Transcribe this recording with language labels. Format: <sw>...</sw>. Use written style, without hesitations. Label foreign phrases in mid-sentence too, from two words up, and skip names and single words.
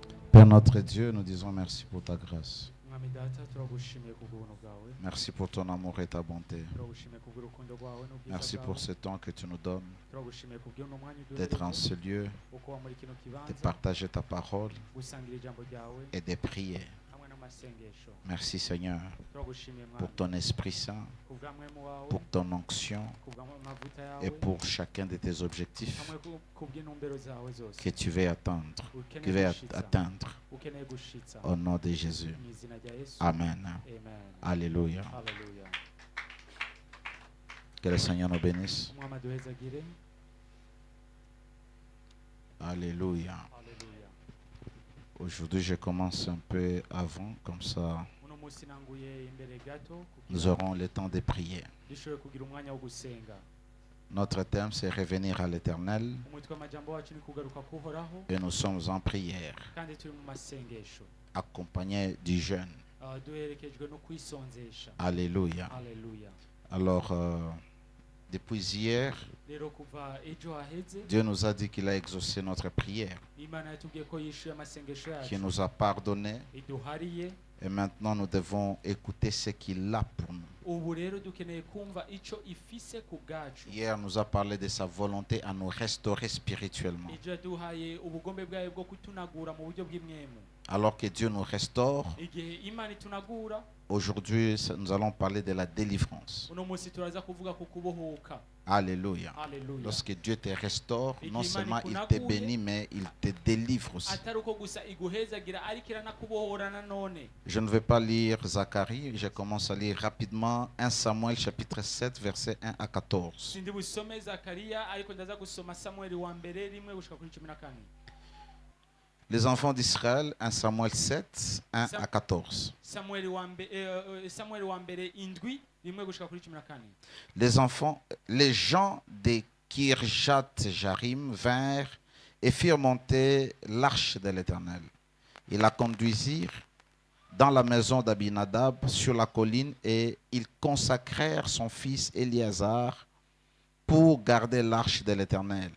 <fr>Père notre Dieu, nous disons merci pour ta grâce.</fr> <rn>mwami data turagushimiye kubw'ubuntu bwawe</rn> <fr>Merci pour ton amour et ta bonté.</fr> <rn>turagushimiye kubw'urukundo rwawe n'ubwiza</rn> <fr>Merci</fr> <rn>bwawe</rn> <fr>pour ce temps que tu nous donnes</fr> <rn>turagushimiye kubw'uno mwanya</rn> <fr>d'être en</fr> <rn>uduhereza</rn> <fr>ce lieu,</fr> <rn>wo kuba muri kino</rn> <fr>de</fr> <rn>kibanza</rn> <fr>partager ta parole</fr> <rn>gusangira ijambo ryawe</rn> <fr>et de prier.</fr> <rn>hamwe n'amasengesho</rn> <fr>Merci Seigneur</fr> <rn>turagushimiye</rn> <fr>pour</fr> <rn>mwami</rn> <fr>ton Esprit Saint,</fr> <rn>kubwa mwemu wawe</rn> <fr>pour ton onction</fr> <rn>kubw'amavuta yawe</rn> <fr>et pour chacun de tes objectifs</fr> <rn>hamwe kubw'intumbero zawe zose</rn> <fr>que tu veux atteindre,</fr> <rn>ukeneye gushitsa</rn> <fr>atteindre</fr> <rn>ukeneye gushitsa</rn> <fr>au nom de Jésus.</fr> <rn>mu izina rya yesu</rn> <fr>Amen.</fr> <rn>amen</rn> <fr>Alléluia.</fr> <rn>haleluya</rn> <fr>Que le Seigneur nous bénisse.</fr> <rn>umwami aduhezagire</rn> <fr>Alléluia.</fr> <rn>haleluya</rn> <fr>Aujourd'hui, je commence un peu avant, comme ça,</fr> <rn>uno munsi nanguye imbere gato</rn> <fr>nous aurons le temps de prier.</fr> <rn>dushoboye kugira umwanya wo gusenga</rn> <fr>Notre thème, c'est revenir à l'Éternel</fr> <rn>umutwe w'amajambo wacu ni kugaruka kuhoraho</rn> <fr>et nous sommes en prière,</fr> <rn>kandi turi mu masengesho</rn> <fr>accompagnés du jeûne.</fr> <rn>duherekejwe no kwisonzesha</rn> <fr>Alléluia.</fr> <rn>haleluya</rn> <fr>Alors, depuis hier,</fr> <rn>rero kuva ejo haheze</rn> <fr>Dieu nous a dit qu'il a exaucé notre prière,</fr> <rn>imana yatubwiye ko yishuye amasengesho</rn> <fr>qu'il</fr> <rn>yacu</rn> <fr>nous a pardonné</fr> <rn>iduhariye</rn> <fr>et maintenant nous devons écouter ce qu'il a pour nous.</fr> <rn>ubu rero dukeneye kumva ico ifise ku bwacu</rn> <fr>Hier, nous a parlé de sa volonté à nous restaurer spirituellement.</fr> <rn>ejo yaduhaye ubugombe bwayo bwo kutunagura mu buryo bw'imwemu</rn> <fr>Alors que Dieu nous restaure,</fr> <rn>igihe imana itunagura</rn> <fr>aujourd'hui, nous allons parler de la délivrance.</fr> <rn>uno munsi turaza kuvuga ku kubohoka</rn> <fr>Alléluia.</fr> <rn>haleluya</rn> <fr>Lorsque Dieu te restaure, Et non qu'il seulement il te manipule. bénit, mais il te délivre aussi.</fr> <rn>atari uko gusa iguhezagira ariko iranakubohora nanone</rn> <fr>Je ne vais pas lire Zacharie, je commence à lire rapidement 1 Samuel chapitre 7, versets 1 à 14.</fr> <rn>sindi busome zakariya ariko ndaza gusoma samueli wa mbere rimwe gushika kuri 14</rn> <fr>Les enfants d'Israël, 1 Samuel 7, 1 à 14.</fr> <rn>samueli wa mbere indwi rimwe gushika kuri 14</rn> <fr>Les gens de Kirjath Jarim vinrent et firent monter l'arche de l'Éternel. Ils la conduisirent dans la maison d'Abinadab sur la colline et ils consacrèrent son fils Éléazar pour garder l'arche de l'Éternel.</fr>